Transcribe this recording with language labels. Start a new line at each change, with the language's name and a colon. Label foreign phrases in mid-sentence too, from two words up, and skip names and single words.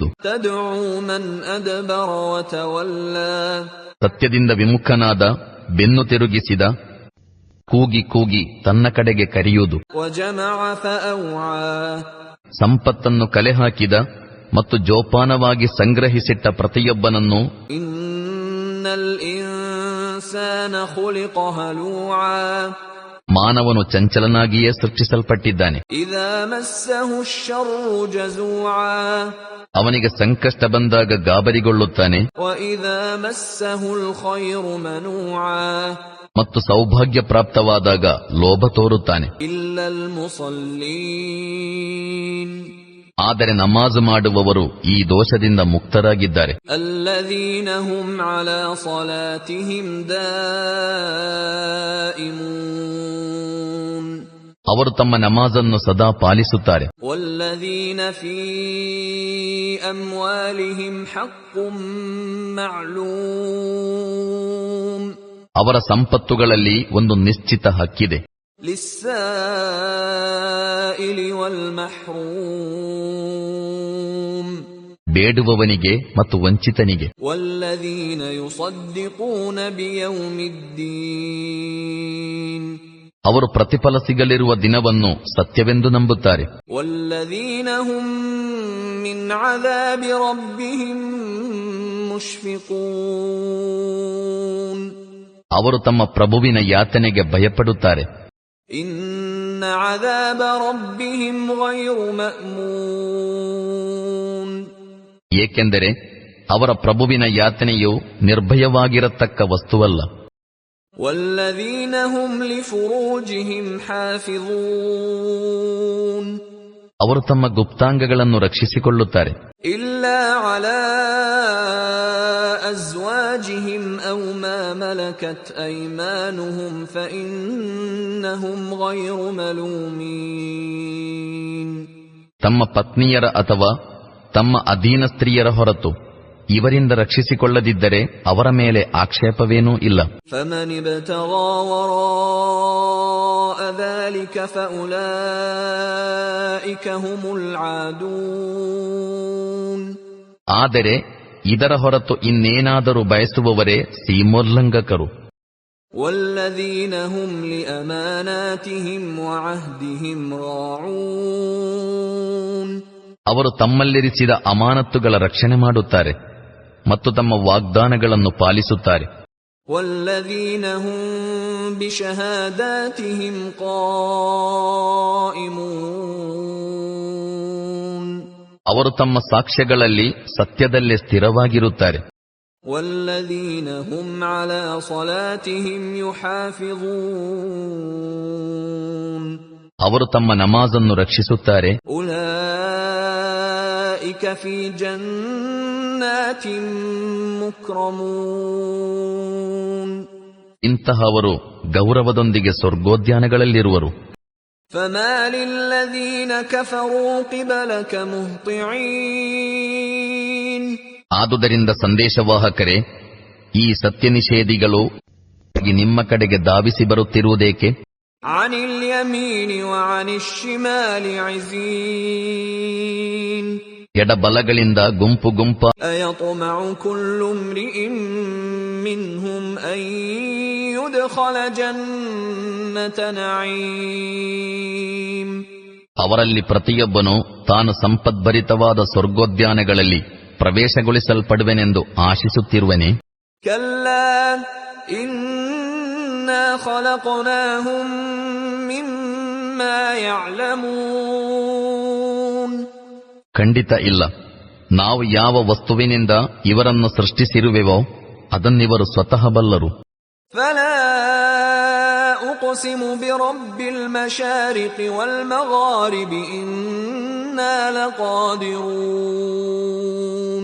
Arabic: تدعو من أدبر وتولى.
Kannada: ಸತ್ಯದಿಂದ ವಿಮುಖನಾದ, ಬೆನ್ನು ತಿರುಗಿಸಿದ, ಕೂಗಿ ಕೂಗಿ ತನ್ನ ಕಡೆಗೆ ಕರೆಯುವುದು.
Arabic: وجمع فأوعى.
Kannada: ಸಂಪತ್ತನ್ನು ಕಲೆ ಹಾಕಿದ ಮತ್ತು ಜೋಪಾನವಾಗಿ ಸಂಗ್ರಹಿಸಿಟ್ಟ ಪ್ರತಿಯೊಬ್ಬನನ್ನು,
Arabic: إن الإنسان خلق هلوعا.
Kannada: ಮಾನವನು ಚಂಚಲನಾಗಿಯೇ ಸೃಷ್ಟಿಸಲ್ಪಟ್ಟಿದ್ದಾನೆ.
Arabic: إذا مسه الشر جزوعا.
Kannada: ಅವನಿಗೆ ಸಂಕಷ್ಟ ಬಂದಾಗ ಗಾಬರಿಗೊಳ್ಳುತ್ತಾನೆ,
Arabic: وإذا مسه الخير منوعا.
Kannada: ಮತ್ತು ಸೌಭಾಗ್ಯ ಪ್ರಾಪ್ತವಾದಾಗ ಲೋಭ ತೋರುತ್ತಾನೆ.
Arabic: إلا المصلين.
Kannada: ಆದರೆ ನಮಾಜು ಮಾಡುವವರು ಈ ದೋಷದಿಂದ ಮುಕ್ತರಾಗಿದ್ದಾರೆ.
Arabic: الذين هم على صلاتهم دائمون.
Kannada: ಅವರು ತಮ್ಮ ನಮಾಜನ್ನು ಸದಾ ಪಾಲಿಸುತ್ತಾರೆ.
Arabic: والذين في أموالهم حق معلوم.
Kannada: ಅವರ ಸಂಪತ್ತುಗಳಲ್ಲಿ ಒಂದು ನಿಶ್ಚಿತ ಹಕ್ಕಿದೆ.
Arabic: للسائل والمحروم.
Kannada: ಬೇಡುವವನಿಗೆ ಮತ್ತು ವಂಚಿತನಿಗೆ.
Arabic: والذين يصدقون بيوم الدين.
Kannada: ಅವರು ಪ್ರತಿಫಲ ಸಿಗಲಿರುವ ದಿನವನ್ನು ಸತ್ಯವೆಂದು ನಂಬುತ್ತಾರೆ.
Arabic: والذين هم من عذاب ربهم مشفقون.
Kannada: ಅವರು ತಮ್ಮ ಪ್ರಭುವಿನ ಯಾತನೆಗೆ ಭಯಪಡುತ್ತಾರೆ.
Arabic: إن عذاب ربهم غير مأمون.
Kannada: ಏಕೆಂದರೆ ಅವರ ಪ್ರಭುವಿನ ಯಾತನೆಯು ನಿರ್ಭಯವಾಗಿರತಕ್ಕ ವಸ್ತುವಲ್ಲ.
Arabic: والذين هم لفروجهم حافظون
Kannada: ಅವರು ತಮ್ಮ ಗುಪ್ತಾಂಗಗಳನ್ನು ರಕ್ಷಿಸಿಕೊಳ್ಳುತ್ತಾರೆ.
Arabic: إلا على أزواجهم أو ما ملكت أيمانهم فإنهم غير ملومين
Kannada: ತಮ್ಮ ಪತ್ನಿಯರ ಅಥವಾ ತಮ್ಮ ಅಧೀನ ಸ್ತ್ರೀಯರ ಹೊರತು ಇವರಿಂದ ರಕ್ಷಿಸಿಕೊಳ್ಳದಿದ್ದರೆ ಅವರ ಮೇಲೆ ಆಕ್ಷೇಪವೇನೂ ಇಲ್ಲ.
Arabic: فمن ابتغى وراء ذلك فأولئك هم العادون
Kannada: ಆದರೆ ಇದರ ಹೊರತು ಇನ್ನೇನಾದರೂ ಬಯಸುವವರೇ ಸೀಮೋಲ್ಲಂಘಕರು.
Arabic: والذين هم لأماناتهم وعهدهم راعون
Kannada: ಅವರು ತಮ್ಮಲ್ಲಿರಿಸಿದ ಅಮಾನತ್ತುಗಳ ರಕ್ಷಣೆ ಮಾಡುತ್ತಾರೆ ಮತ್ತು ತಮ್ಮ ವಾಗ್ದಾನಗಳನ್ನು ಪಾಲಿಸುತ್ತಾರೆ.
Arabic: والذين هم بشهاداتهم قائمون
Kannada: ಅವರು ತಮ್ಮ ಸಾಕ್ಷ್ಯಗಳಲ್ಲಿ ಸತ್ಯದಲ್ಲೇ ಸ್ಥಿರವಾಗಿರುತ್ತಾರೆ.
Arabic: والذين هم على صلاتهم يحافظون
Kannada: ಅವರು ತಮ್ಮ ನಮಾಜನ್ನು ರಕ್ಷಿಸುತ್ತಾರೆ.
Arabic: أولئك في جنات مكرمون
Kannada: ಇಂತಹವರು ಗೌರವದೊಂದಿಗೆ ಸ್ವರ್ಗೋದ್ಯಾನಗಳಲ್ಲಿರುವರು.
Arabic: فما للذين كفروا قبلك مهطعين
Kannada: ಆದುದರಿಂದ ಸಂದೇಶವಾಹಕರೇ, ಈ ಸತ್ಯನಿಷೇಧಿಗಳು ನಿಮ್ಮ ಕಡೆಗೆ ಧಾವಿಸಿ ಬರುತ್ತಿರುವುದೇಕೆ?
Arabic: عن اليمين وعن الشمال عزين
Kannada: ಎಡಬಲಗಳಿಂದ ಗುಂಪು ಗುಂಪ
Arabic: أيطمع كل امرئ منهم أن يدخل جنة نعيم
Kannada: ಅವರಲ್ಲಿ ಪ್ರತಿಯೊಬ್ಬನು ತಾನು ಸಂಪದ್ಭರಿತವಾದ ಸ್ವರ್ಗೋದ್ಯಾನಗಳಲ್ಲಿ ಪ್ರವೇಶಗೊಳಿಸಲ್ಪಡುವೆನೆಂದು ಆಶಿಸುತ್ತಿರುವನೆ.
Arabic: كلا إنا خلقناهم مما يعلمون
Kannada: ಖಂಡಿತ ಇಲ್ಲ, ನಾವು ಯಾವ ವಸ್ತುವಿನಿಂದ ಇವರನ್ನು ಸೃಷ್ಟಿಸಿರುವೆವೋ ಅದನ್ನಿವರು ಸ್ವತಃ ಬಲ್ಲರು.
Arabic: فلا أقسم برب المشارق والمغارب إنا لقادرون